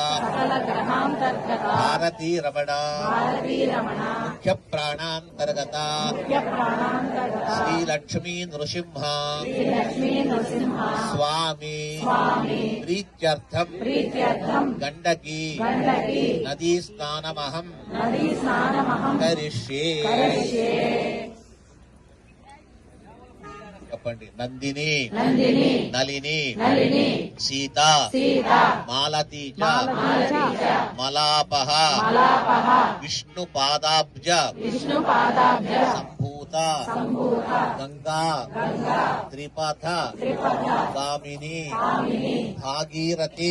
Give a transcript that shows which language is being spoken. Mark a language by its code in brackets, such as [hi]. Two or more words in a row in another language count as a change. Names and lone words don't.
[sa] भारती रमण मुख्य प्राणांतर्गत श्री लक्ष्मी नृसिंह स्वामी प्रीत्यर्थम गंडकी नदी स्नानमहं करिष्ये. [te] చెప్పండి. [sa] నందిని నలిని సీత మాలతీజ మలాపహ విష్ణు పాదాబ్జ సంభూత గంగా త్రిపథ గామిని భాగీరథి